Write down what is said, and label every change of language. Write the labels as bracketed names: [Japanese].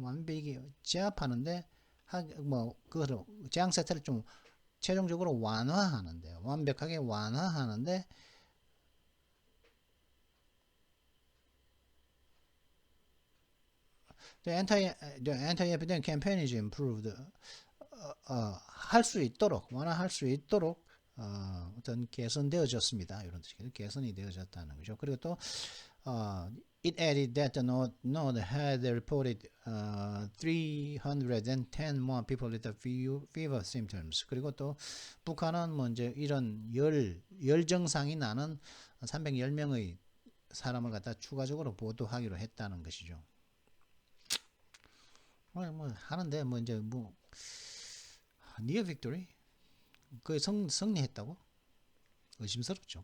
[Korean] 완벽히 제압하는데 그거를 재앙 사태를 좀 최종적으로 완화하는데, 완벽하게 완화하는데 [English] The anti-epidemic campaign is improved. [Korean] 할 수 있도록, 완화할 수 있도록 어떤 개선되어졌습니다. 이런 뜻이죠. 개선이 되어졌다는 거죠. 그리고 또 [English] it added that the node had reported 310 more people with fever symptoms. [Korean] 그리고 또 북한은 뭐 이제 이런 열 증상이 나는 310명의 사람을 갖다 추가적으로 보도하기로 했다는 것이죠. 뭐 하는데 뭐 이제 뭐 니어 빅토리 그 승리했다고 의심스럽죠.